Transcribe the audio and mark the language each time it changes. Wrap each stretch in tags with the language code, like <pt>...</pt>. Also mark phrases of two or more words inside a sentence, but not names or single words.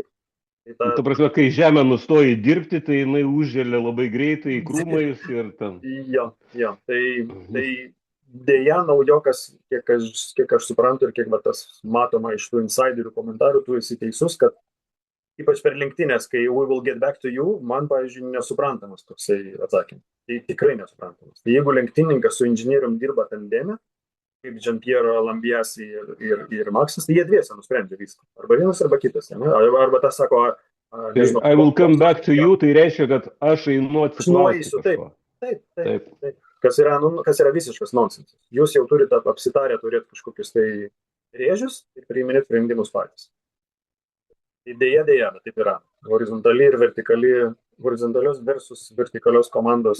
<lt>Ta prasme, kai žemė nustoja dirbti, tai jinai užžėlė labai greitai krūmais ir ten. Jo. Tai dėja naujokas, kiek aš suprantu ir kiek tas matoma iš tų insiderių komentarų, tu esi teisus, kad ypač per lenktynės, kai</lt> <en>we will get back to you,</en> <lt>man, pavyzdžiui, nesuprantamas toksai atsakymas. Tai tikrai nesuprantamas. Tai jeigu lenktyninkas su inžinierium dirba tandeme, kaip Gianpiero Lambiasi ir Maxas, tai jie dviese nusprendžia viską. Arba vienas, arba kitas. Arba tas sako, nežinau,</lt> <en>I will come back to you,</en> <lt>tai reiškia, kad aš einu atsiklausti kažko. Taip. Kas yra visiškas nonsensas. Jūs jau turite apsitarę turėti kažkokius tai rėžius ir priiminėti sprendimus patys. Dėja, bet taip yra. Horizontali ir vertikali, horizontalios versus vertikalios komandos.</lt>